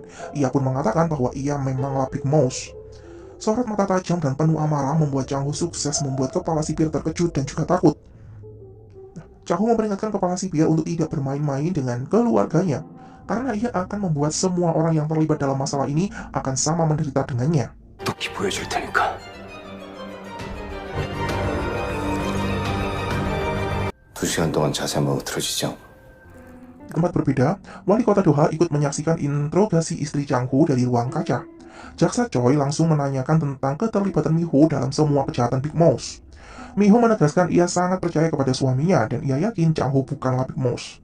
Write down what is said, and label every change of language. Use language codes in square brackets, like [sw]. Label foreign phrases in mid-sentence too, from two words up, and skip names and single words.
[id] Ia pun mengatakan bahwa ia memanglah Big Mouse. Sorot mata tajam dan penuh amarah membuat Chang Ho sukses membuat kepala sipir terkejut dan juga takut. Chang Ho memperingatkan kepala sipir untuk tidak bermain-main dengan keluarganya, karena ia akan membuat semua orang yang terlibat dalam masalah ini akan sama menderita dengannya. [ko] 똑히 보여줄 테니까. 두 시간 동안 자세 한번 흐트러지지 않고. [id] Di tempat berbeda, wali kota Doha ikut menyaksikan interogasi istri Chang Ho dari ruang kaca. Jaksa Choi langsung menanyakan tentang keterlibatan Mi-ho dalam semua kejahatan Big Mouse. Mi-ho menegaskan ia sangat percaya kepada suaminya dan ia yakin Chang Ho bukanlah Big Mouse.